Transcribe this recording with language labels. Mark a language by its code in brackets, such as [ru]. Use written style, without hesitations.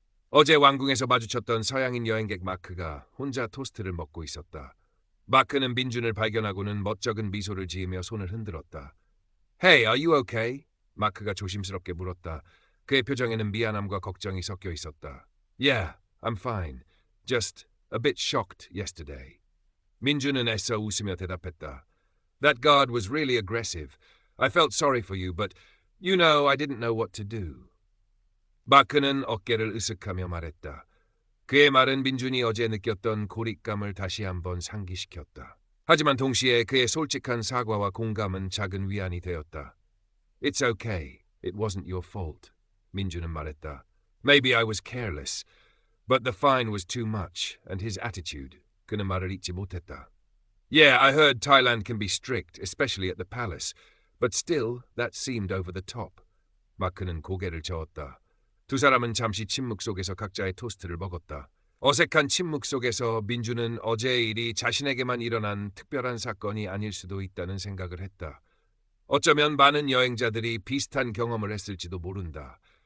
[ko] 어제 왕궁에서 마주쳤던 서양인 여행객 마크가 혼자 토스트를 먹고 있었다. 마크는 민준을 발견하고는 멋쩍은 미소를 지으며 손을 흔들었다. [en] Hey, are you okay? [ko] 마크가 조심스럽게 물었다. 그의 표정에는 미안함과 걱정이 섞여 있었다. [en] Yeah, I'm fine. Just a bit shocked yesterday. [ko] 민준은 애써 웃으며 대답했다. [en] That guard was really aggressive. I felt sorry for you, but you know I didn't know what to do. [ko] 마크는 어깨를 으쓱하며 말했다. 그의 말은 민준이 어제 느꼈던 고립감을 다시 한번 상기시켰다. 하지만 동시에 그의 솔직한 사과와 공감은 작은 위안이 되었다. [en] It's okay. It wasn't your fault. [ko] 민준은 말했다. [en] Maybe I was careless, but the fine was too much, and his attitude. [ko] 그는 말을 잊지 못했다. [en] Yeah, I heard Thailand can be strict, especially at the palace, but still that seemed over the top. [ko] 마크는 고개를 저었다. 두 사람은 잠시 침묵 속에서 각자의 토스트를 먹었다. 어색한 침묵 속에서 민주는 어제의 일이 자신에게만 일어난 특별한 사건이 아닐 수도 있다는 생각을 했다. 어쩌면 많은 여행자들이 비슷한 경험을 했을지도 모른다.